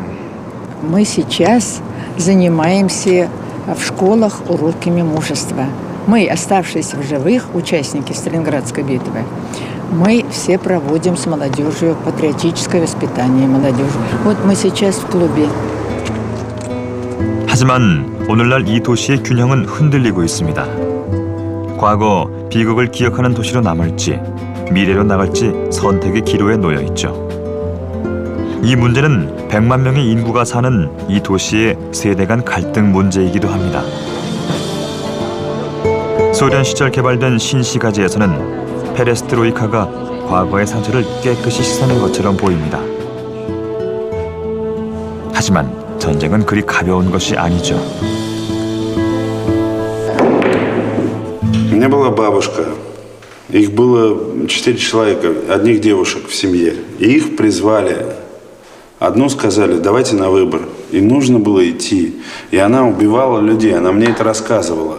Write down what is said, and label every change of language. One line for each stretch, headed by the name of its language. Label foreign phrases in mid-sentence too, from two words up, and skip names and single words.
Russian: Мы сейчас занимаемся в школах уроками мужества. Мы, оставшиеся в живых, участники Сталинградской битвы, мы все проводим с молодежью патриотическое воспитание молодежи. Вот мы сейчас в клубе.
Korean: 하지만 오늘날 이 도시의 균형은 흔들리고 있습니다. 과거 비극을 기억하는 도시로 남을지 미래로 나갈지 선택의 기로에 놓여 있죠. 이 문제는 100만 명의 인구가 사는 이 도시의 세대 간 갈등 문제이기도 합니다. 소련 시절 개발된 신시가지에서는 페레스트로이카가 과거의 상처를 깨끗이 씻어낸 것처럼 보입니다. 하지만 전쟁은 그리 가벼운 것이 아니죠.
Russian: У меня была бабушка. Их было 4 человека, одних девушек в семье. И их призвали. Одну сказали, давайте на выбор. И нужно было идти. И она убивала людей, она мне это рассказывала.